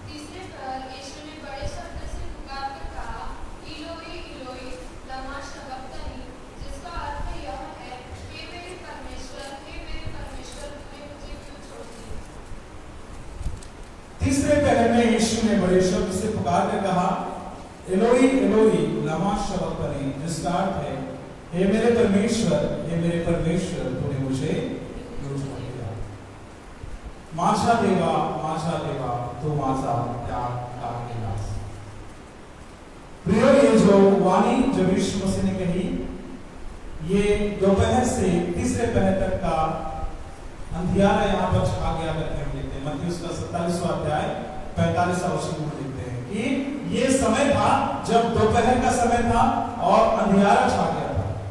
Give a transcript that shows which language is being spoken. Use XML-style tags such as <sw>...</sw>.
<hi>तीसरे पहर यीशु ने बड़े शब्द से पुकार कर कहा, इलोई इलोई लमा शबक्तनी, जिसका अर्थ यह है, हे मेरे परमेश्वर तूने मुझे क्यों छोड़ दिया। तीसरे पहर में यीशु ने बड़े शब्द से पुकार कर कहा, एलोई एलोई लमा शबक्तनी, जिसका अर्थ है, हे मेरे परमेश्वर तूने मुझे क्यों छोड़ दिया।</hi> <mr>माझा देवा तू माझा त्याग टाळेलास।</mr> <hi>प्रिय, ये जो वाणी जब यीशु मसीह ने कही, ये दोपहर से तीसरे पहर तक का अंधियारा यहाँ पर छा गया करके हम लिखते हैं। मत्ती उसका 47वां अध्याय 45वां वचन में लिखते हैं कि ये समय था जब दोपहर का समय था और अंधियारा छा गया था।</hi>